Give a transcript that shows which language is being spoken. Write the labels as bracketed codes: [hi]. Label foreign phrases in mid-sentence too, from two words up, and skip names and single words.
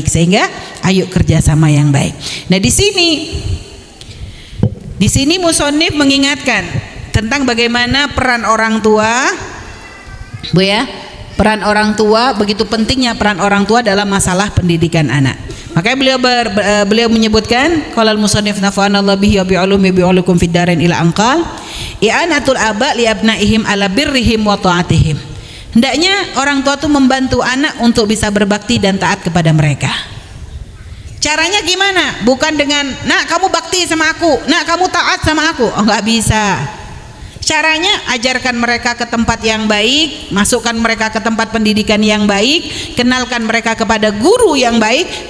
[id] Sehingga ayo kerjasama yang baik. Nah di sini musonif mengingatkan tentang bagaimana peran orang tua Bu ya. Peran orang tua, begitu pentingnya peran orang tua dalam masalah pendidikan anak. Makanya beliau menyebutkan [ar] قال المصنف نفعنا الله به وبعلومه بعلومكم في الدارين إلى أن قال إعانة الآباء لأبنائهم على برهم وطاعتهم. [id] Hendaknya orang tua itu membantu anak untuk bisa berbakti dan taat kepada mereka. Caranya gimana? Bukan dengan nak kamu bakti sama aku, nak kamu taat sama aku. Oh nggak bisa. Caranya ajarkan mereka ke tempat yang baik, masukkan mereka ke tempat pendidikan yang baik, kenalkan mereka kepada guru yang baik.